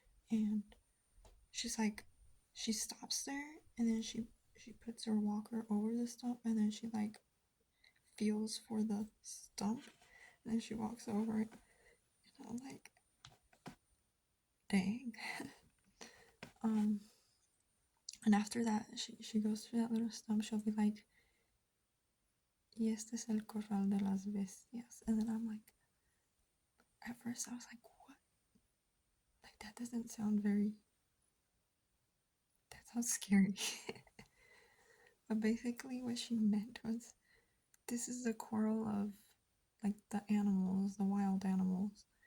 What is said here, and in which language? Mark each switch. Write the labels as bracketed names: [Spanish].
[English] And she's like, she stops there and then she puts her walker over the stump and then she like feels for the stump and then she walks over it. And I'm like, dang. And after that, she goes through that little stump. She'll be like, [Spanish] y este es el corral de las bestias. [English] And then I'm like, at first I was like, what? Like, that doesn't sound that sounds scary. But basically what she meant was, this is the corral of like the animals, the wild animals.